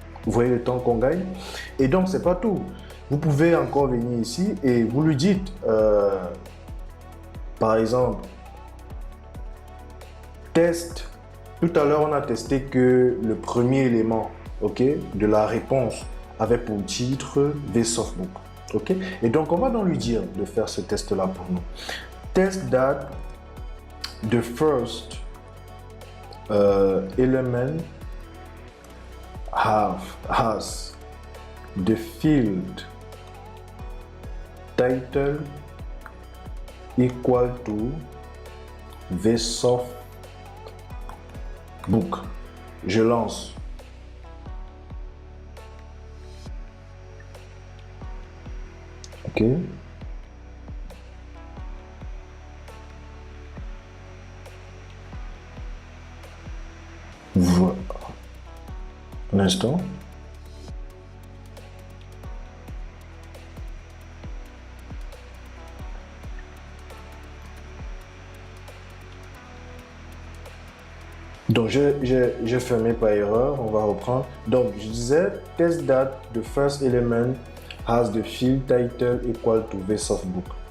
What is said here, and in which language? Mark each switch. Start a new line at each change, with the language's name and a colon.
French: Vous voyez le temps qu'on gagne? Et donc, c'est pas tout. Vous pouvez encore venir ici et vous lui dites, par exemple, test. Tout à l'heure, on a testé que le premier élément, OK, de la réponse avait pour titre vSoftbook. OK? Et donc, on va donc lui dire de faire ce test-là pour nous.
English: Test that the first element has the field title equal to vSoftbook.
French: Je lance. OK. Voilà. Un instant. Donc, j'ai fermé par erreur. On va reprendre. Donc, je disais,
English: test that the first element has the field title equal to vsoftbook.